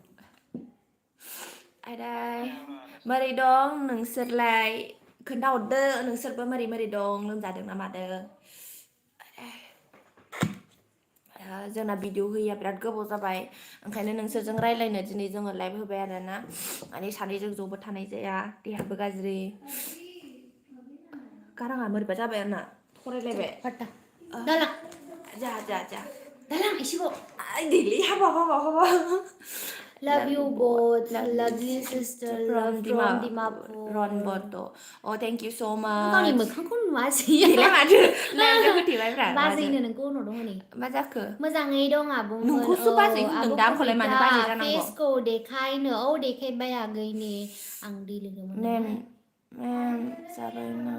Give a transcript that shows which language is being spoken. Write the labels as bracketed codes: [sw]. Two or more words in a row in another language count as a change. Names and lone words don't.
[brx] आदाय मारै दं नोंसोरलाय खोन्थाहरदो नोंसोरबो मारै दं लोमजादों ना मादों जोंना भिडिअ होया बिराद गोबाव जाबाय ओंखायनो नोंसोरजों रायलायनो दिनै जोङो लाइभ होबाय आरोना माने सानैजों ज'बो थानाय जाया देहाबो गाज्रि गाराङा मोरैबा जाबाय आंना फरायलायबाय दालां जा दालां एसेबाव दिलि हाबा [en] Love you both, lovely sister, love from Dimapur. Bodo. Oh, thank you so much. [brx] गावनि मोखांखौ नुवासै गैला माथो लाइभआव होथेबायब्रा बाजैनो नोंखौ उनाव दङ नै मा जाखो मोजाङै दं आब'मोन नोंखौसो बाजै होनदों दा आंखौलाय मानो बाजै जानांगौ फेसखौ देखायनो देखायबाय आगैनि आं दै लोंदोंमोन मेम जाबाय नाम